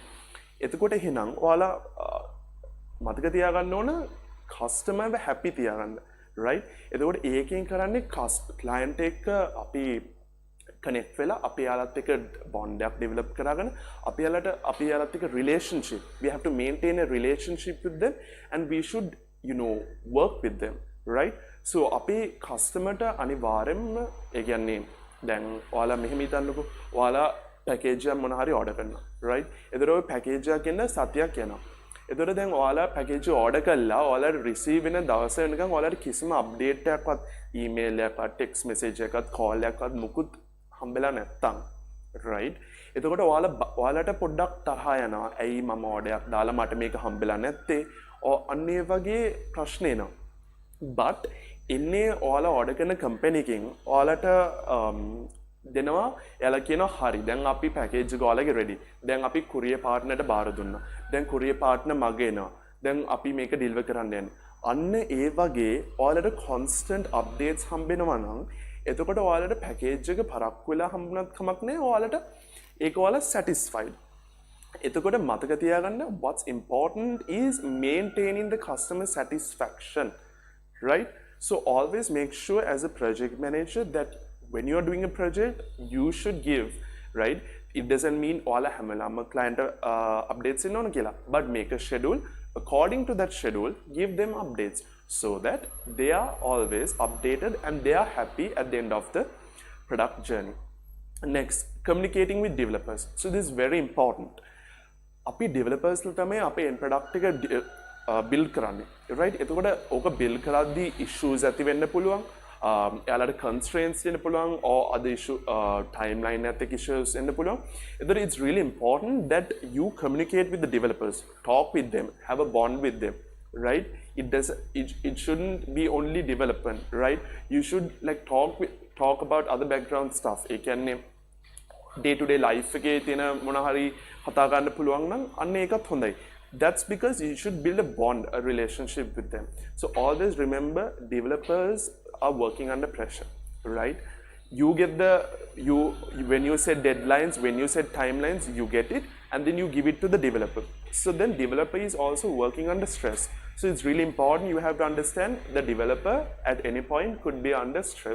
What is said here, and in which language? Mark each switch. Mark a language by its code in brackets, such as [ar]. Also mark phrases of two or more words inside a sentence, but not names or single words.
[si] එතකොට එහෙනම් ඔයාලා මතක තියාගන්න ඕන කස්ටමර්ව හැපි තියාගන්න. right? එතකොට ඒකෙන් කරන්නේ ක්ලයන්ට් එක්ක අපි connect වෙලා අපි යාලත් එක්ක bond එකක් develop කරගෙන අපි යාලත් එක්ක relationship, [en] we have to maintain a relationship with them and we should work with them, right? [si] So අපි customer ට අනිවාර්යෙන්ම ඒ කියන්නේ දැන් ඔයාලා මෙහෙම හිතන්නකෝ ඔයාලා package එකක් මොන හරි order කරනවා, right? එතකොට ඔය package එකක් එන්න සතියක් යනවා. එතකොට දැන් ඔයාලා package එක order කළා ඔයාලා receive වෙන දවස වෙනකන් ඔයාලට කිසිම update එකක්වත් email එකක්වත් [en] text message [si] එකක්වත් call එකක්වත් මුකුත් හම්බෙලා නැත්තම්, right? එතකොට ඔයාලට පොඩ්ඩක් තරහ යනවා. ඇයි මම order එකක් දාලා මට මේක හම්බෙලා නැත්තේ? අන්න ඒ වගේ ප්‍රශ්න එනවා. but ඉන්නේ ඔයාලා order කරන company එකෙන් ඔයාලට දෙනවා එයාලා කියනවා හරි දැන් අපි package එක ඔයාලගේ ready. දැන් අපි [en] courier partner [si] ට බාර දුන්නා. දැන් [en] courier partner [si] මගේ එනවා. දැන් අපි මේක deliver කරන්න යන්නේ. අන්න ඒ වගේ ඔයාලට [en] constant updates [si] හම්බෙනවා නම් එතකොට ඔයාලට package එක පරක්කු වෙලා හම්බුනත් කමක් නැහැ. ඔයාලට ඒක ඔයාලා satisfied. එතකොට මතක තියාගන්න [en] what's important is maintaining the customer satisfaction, right? So always make sure as a project manager that when you are doing a project you should give, right? It doesn't mean all hamalama client updates in on kila, but make a schedule according to that schedule. Give them updates so that they are always updated and they are happy at the end of the product journey. Next, communicating with developers. So this is very important. [si] අපි developers ලා තමයි අපේ [en] end product [si] එක build කරන්නේ, right? එතකොට ඕක build කරද්දී issues ඇති වෙන්න පුළුවන්. එයාලට constraints වෙන්න පුළුවන් or [en] other issue timeline [si] එකත් එක්ක issues වෙන්න පුළුවන්. [en] එතකොට it's really important that you communicate with the developers, talk with them, have a bond with them, right? It shouldn't be only development, right? You should like talk about other background stuff. [si] ඒ කියන්නේ [en] day to day life [si] එකේ තියෙන මොන හරි කතා ගන්න පුළුවන් නම් අන්න ඒකත් හොඳයි. [en] That's because you should build a bond, a relationship with them. So always remember developers are working under pressure, right? You get when you set deadlines, when you set timelines, you get it and then you give it to the developer. So then developer is also working under stress. So it's really important you have to understand the developer at any point could be under stress.